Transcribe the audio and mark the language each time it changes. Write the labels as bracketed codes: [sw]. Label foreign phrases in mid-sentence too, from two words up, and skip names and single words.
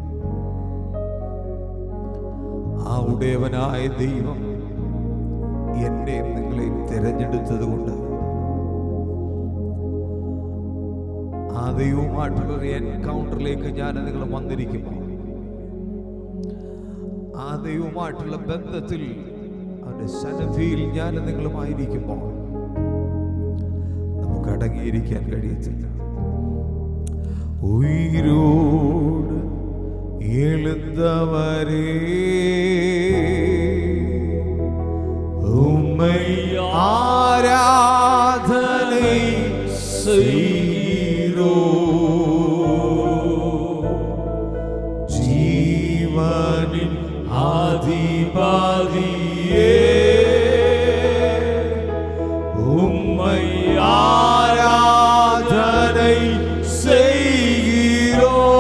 [ml] ആ ഉടയവനായ ദൈവം എന്നെയും നിങ്ങളെയും തിരഞ്ഞെടുത്തത് കൊണ്ട് ആ ദൈവവുമായിട്ടുള്ളൊരു എൻകൗണ്ടറിലേക്ക് ഞാൻ നിങ്ങൾ വന്നിരിക്കുമ്പോൾ, ആ ദൈവവുമായിട്ടുള്ള ബന്ധത്തിൽ അവന്റെ സന്നിധിയിൽ ഞാൻ നിങ്ങളുമായിരിക്കുമ്പോൾ നമുക്ക് അടങ്ങിയിരിക്കാൻ കഴിയത്തില്ല. [ta] ഉയിരോട് எழுந்தவரே உம்மை ஆராதனை செய்கிறோ, ஜீவனின் ஆதிபதியே உம்மை ஆராதனை செய்கிறோ.